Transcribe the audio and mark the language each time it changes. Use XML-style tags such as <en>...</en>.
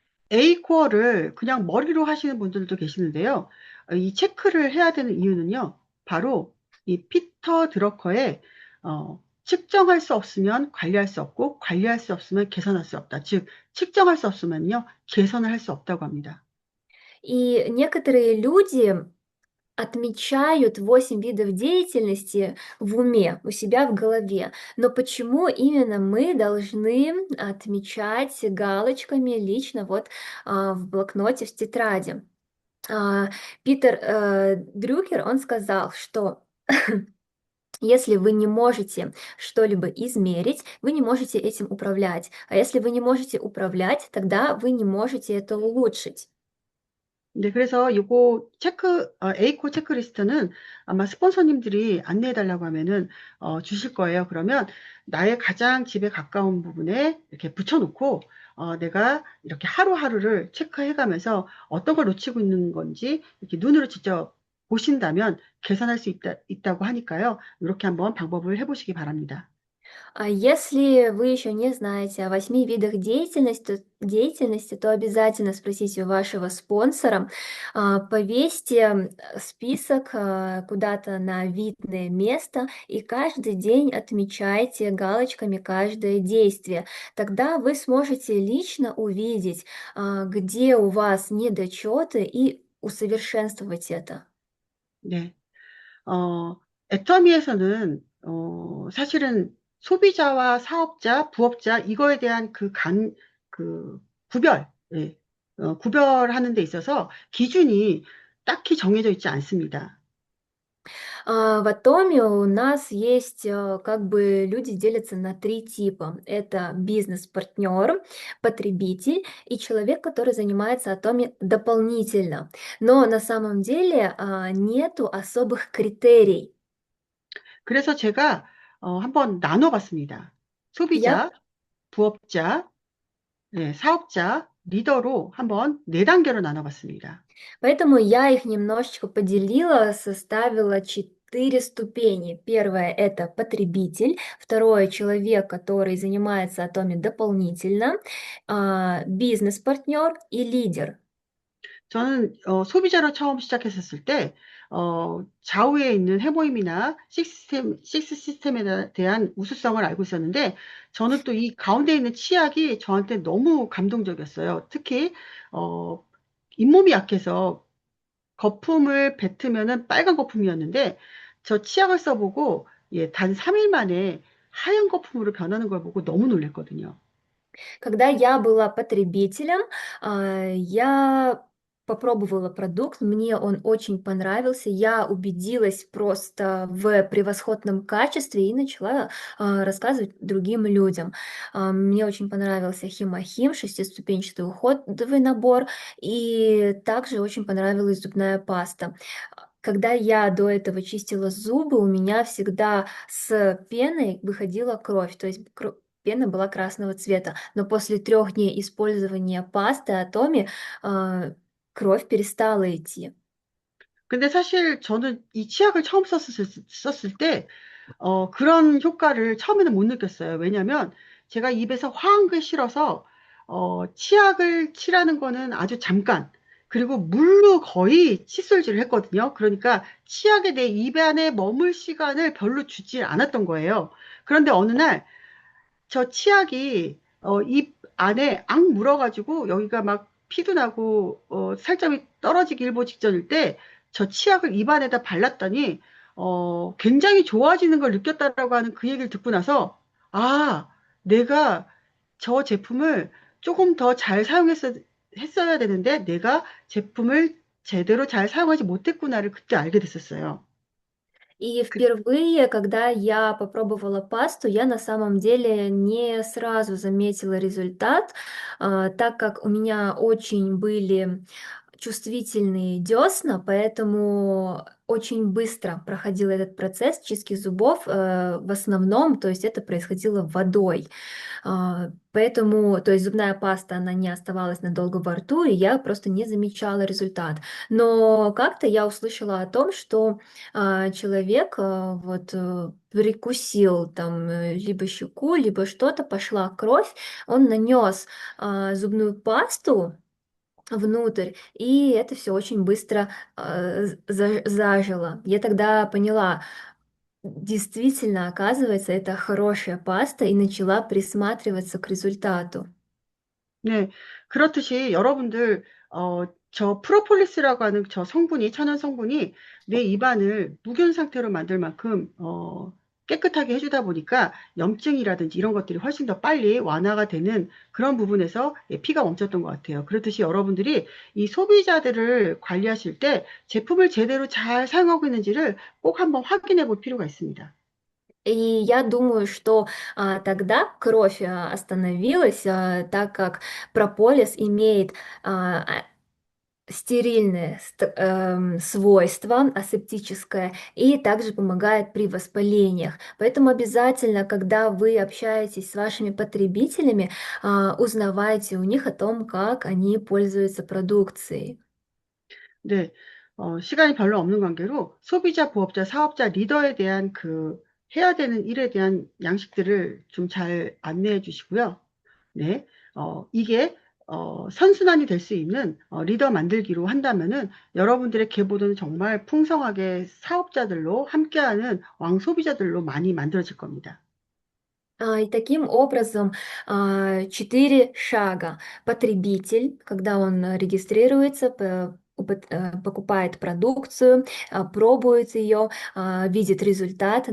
<ko>A 코어를 그냥 머리로 하시는 분들도 계시는데요. 이 체크를 해야 되는 이유는요. 바로 이 피터 드러커의 측정할 수 없으면 관리할 수 없고 관리할 수 없으면 개선할 수 없다. 즉 측정할 수 없으면요. 개선을 할 수 없다고 합니다.</ko> <ru>И некоторые люди отмечают 8 видов деятельности в уме, у себя в голове. Но почему именно мы должны отмечать галочками лично вот в блокноте, в тетради? А, Питер Дрюкер, он сказал, что если вы не можете что-либо измерить, вы не можете этим управлять. А если вы не можете управлять, тогда вы не можете это улучшить.</ru> <ko>네, 그래서 요거 A코 체크리스트는 아마 스폰서님들이 안내해 달라고 하면은 주실 거예요. 그러면 나의 가장 집에 가까운 부분에 이렇게 붙여놓고 내가 이렇게 하루하루를 체크해 가면서 어떤 걸 놓치고 있는 건지 이렇게 눈으로 직접 보신다면 개선할 수 있다고 하니까요. 이렇게 한번 방법을 해보시기 바랍니다.</ko> <ru>А если вы еще не знаете о 8 видах деятельности, то обязательно спросите у вашего спонсора, повесьте список куда-то на видное место и каждый день отмечайте галочками каждое действие. Тогда вы сможете лично увидеть, где у вас недочеты и усовершенствовать это.</ru> <ko>네. 애터미에서는 사실은 소비자와 사업자, 부업자 이거에 대한 그 구별, 예, 구별하는 데 있어서 기준이 딱히 정해져 있지 않습니다.</ko> <ru>В Атоме у нас есть, как бы люди делятся на 3 типа. Это бизнес-партнер, потребитель и человек, который занимается Атоме дополнительно. Но на самом деле нету особых критерий.</ru> <ko>그래서 제가 한번 나눠봤습니다.</ko> <ru>Я</ru> <ko>소비자, 부업자, 예, 사업자, 리더로 한번 네 단계로 나눠봤습니다.</ko> <ru>Поэтому я их немножечко поделила, составила 4 ступени. Первое– это потребитель, второе– человек, который занимается Атоме дополнительно, бизнес-партнер и лидер.</ru> <ko>저는 소비자로 처음 시작했었을 때 좌우에 있는 해모임이나 식스 시스템에 대한 우수성을 알고 있었는데 저는 또 이 가운데 있는 치약이 저한테 너무 감동적이었어요. 특히 어, 잇몸이 약해서 거품을 뱉으면은 빨간 거품이었는데 저 치약을 써보고 예, 단 3일 만에 하얀 거품으로 변하는 걸 보고 너무 놀랐거든요.</ko> <ru>Когда я была потребителем, я попробовала продукт, мне он очень понравился, я убедилась просто в превосходном качестве и начала рассказывать другим людям. Мне очень понравился Химохим, 6-ступенчатый уходовый набор, и также очень понравилась зубная паста. Когда я до этого чистила зубы, у меня всегда с пеной выходила кровь, то есть пена была красного цвета. Но после 3 дней использования пасты Атоми кровь перестала идти.</ru> <ko>근데 사실 저는 이 치약을 처음 썼을 때 그런 효과를 처음에는 못 느꼈어요. 왜냐면 제가 입에서 화한 게 싫어서 치약을 칠하는 거는 아주 잠깐, 그리고 물로 거의 칫솔질을 했거든요. 그러니까 치약이 내 입 안에 머물 시간을 별로 주지 않았던 거예요. 그런데 어느 날 저 치약이 입 안에 악 물어가지고 여기가 막 피도 나고 살점이 떨어지기 일보 직전일 때 저 치약을 입 안에다 발랐더니 굉장히 좋아지는 걸 느꼈다라고 하는 그 얘기를 듣고 나서 아, 내가 저 제품을 조금 더 잘 했어야 되는데 내가 제품을 제대로 잘 사용하지 못했구나를 그때 알게 됐었어요.</ko> <ru>И</ru> <ko>그,</ko> <ru>впервые, когда я попробовала пасту, я на самом деле не сразу заметила результат, так как у меня очень были чувствительные десна, поэтому очень быстро проходил этот процесс чистки зубов, в основном, то есть это происходило водой. Поэтому, то есть зубная паста, она не оставалась надолго во рту, и я просто не замечала результат. Но как-то я услышала о том, что человек прикусил там либо щеку, либо что-то, пошла кровь, он нанес зубную пасту внутрь, и это все очень быстро зажило. Я тогда поняла, действительно, оказывается, это хорошая паста, и начала присматриваться к результату.</ru> <ko>네, 그렇듯이 여러분들, 저 프로폴리스라고 하는 저 성분이, 천연 성분이 내 입안을 무균 상태로 만들 만큼, 깨끗하게 해주다 보니까 염증이라든지 이런 것들이 훨씬 더 빨리 완화가 되는 그런 부분에서 예, 피가 멈췄던 것 같아요. 그렇듯이 여러분들이 이 소비자들을 관리하실 때 제품을 제대로 잘 사용하고 있는지를 꼭 한번 확인해 볼 필요가 있습니다.</ko> <ru>И я думаю, что тогда кровь остановилась, так как прополис имеет стерильное свойство, асептическое, и также помогает при воспалениях. Поэтому обязательно, когда вы общаетесь с вашими потребителями, узнавайте у них о том, как они пользуются продукцией.</ru> <ko>네, 시간이 별로 없는 관계로 소비자, 부업자, 사업자, 리더에 대한 그 해야 되는 일에 대한 양식들을 좀 잘 안내해 주시고요. 네, 이게 선순환이 될 수 있는 리더 만들기로 한다면은 여러분들의 계보는 정말 풍성하게 사업자들로 함께하는 왕소비자들로 많이 만들어질 겁니다.</ko> <ru>И таким образом, 4 шага. Потребитель, когда он регистрируется, покупает продукцию, пробует ее, видит результат.</ru>